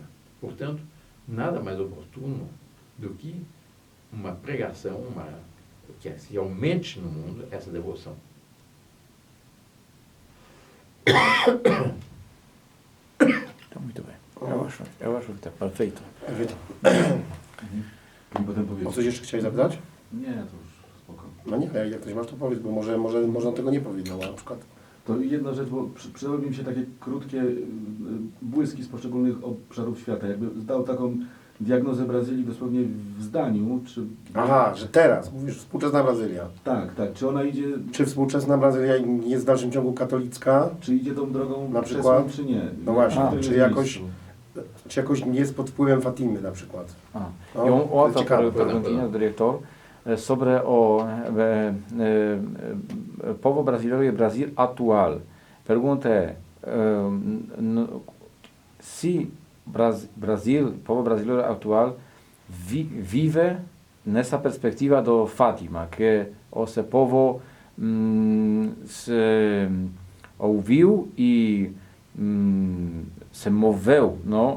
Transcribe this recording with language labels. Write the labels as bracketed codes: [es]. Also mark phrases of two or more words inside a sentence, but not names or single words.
[pt] Portanto, nada mais oportuno do que uma pregação, que se aumente no mundo essa devoção. Tá muito bem. Eu acho que está perfeito. [pl] O coś jeszcze chciałeś zapytać? Nie, to już spoko. No nie, jak ktoś masz, to powiedz, bo może on tego nie powiedział, na przykład. To jedna rzecz, bo przydały mi się takie krótkie błyski z poszczególnych obszarów świata. Jakby zdał taką diagnozę Brazylii dosłownie w zdaniu, czy... Aha, że teraz, mówisz, współczesna Brazylia. Tak, czy ona idzie... Czy współczesna Brazylia jest w dalszym ciągu katolicka? Czy idzie tą drogą na przykład, czy nie? No właśnie, czy jakoś nie jest pod wpływem Fatimy na przykład? [pt] E uma outra perguntinha do diretor sobre o povo brasileiro e Brasil atual. Pergunta é se Brasil, povo brasileiro atual vive nessa perspectiva do Fátima, que esse povo se ouviu e se moveu, não?